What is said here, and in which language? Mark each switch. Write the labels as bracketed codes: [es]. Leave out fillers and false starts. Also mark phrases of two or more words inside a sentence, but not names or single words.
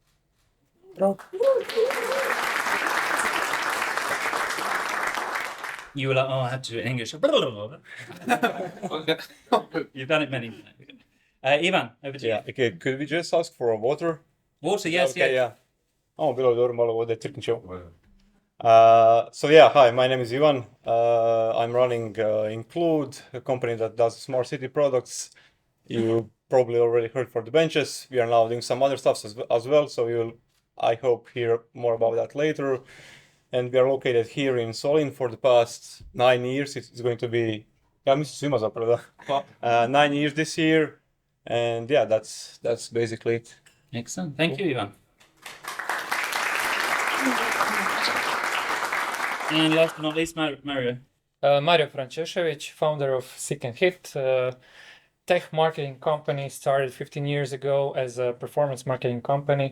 [en] You were like, oh, I have to do it in English. Okay. You've done it many times. Ivan, over to you. Yeah, okay, could we just ask for water? Water, yes, Okay, yes. yeah. [hr] Bilo je dobro malo vode, crkniću. [en] So yeah, hi, my name is Ivan. I'm running Include, a company that does smart city products. You probably already heard for the benches. We are now doing some other stuff as well, so you'll, I hope, hear more about that later. And we are located here in Solin for the past 9 years. It's going to be, [hr] ja mislim svima zapravo da. [en] 9 years this year. And yeah, that's basically it. Excellent. Thank you, Ivan. And last but not least, Mario. Mario Frančešević, founder of SeekandHit, tech marketing company, started 15 years ago as a performance marketing company.